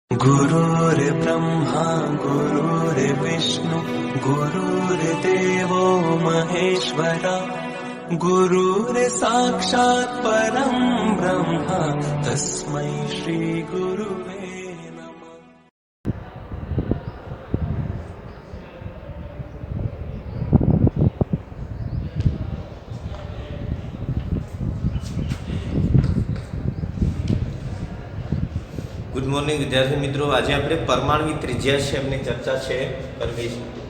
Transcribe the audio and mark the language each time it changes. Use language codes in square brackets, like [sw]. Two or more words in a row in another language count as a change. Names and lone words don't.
[sa] गुरुर्ब्रह्मा गुरुर्विष्णु गुरुर्देवो महेश्वरा गुरुर्साक्षात् परं ब्रह्म तस्मै श्री गुरुवे नमः। [en] Good morning [gu] વિદ્યાર્થી મિત્રો, આજે આપણે પરમાણુ ત્રિજ્યા છે એમની ચર્ચા છે કરવી છે.